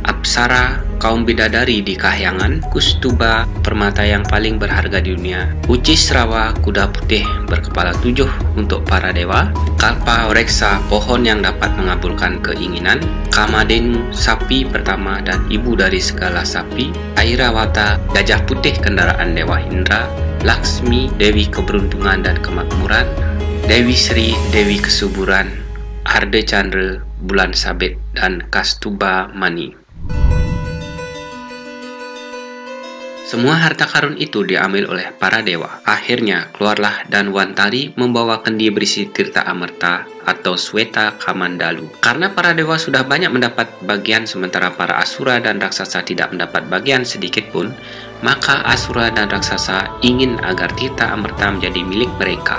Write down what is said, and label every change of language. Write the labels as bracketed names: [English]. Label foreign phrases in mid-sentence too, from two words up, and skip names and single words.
[Indonesian] Apsara, kaum bidadari di kahyangan. Kustuba, permata yang paling berharga di dunia. Ucisrawa, kuda putih berkepala 7 untuk para dewa. Kalpa Reksa, pohon yang dapat mengabulkan keinginan. Kamadenu, sapi pertama dan ibu dari segala sapi. Airawata, gajah putih kendaraan Dewa Indra. Laksmi, dewi keberuntungan dan kemakmuran. Dewi Sri, dewi kesuburan. Arde Chandra, bulan sabit, dan Kastuba Mani. Semua harta karun itu diambil oleh para dewa. Akhirnya keluarlah Danwantari membawa kendi berisi tirta Amerta atau Sweta Kamandalu. Karena para dewa sudah banyak mendapat bagian sementara para asura dan raksasa tidak mendapat bagian sedikit pun, maka asura dan raksasa ingin agar tirta Amerta menjadi milik mereka.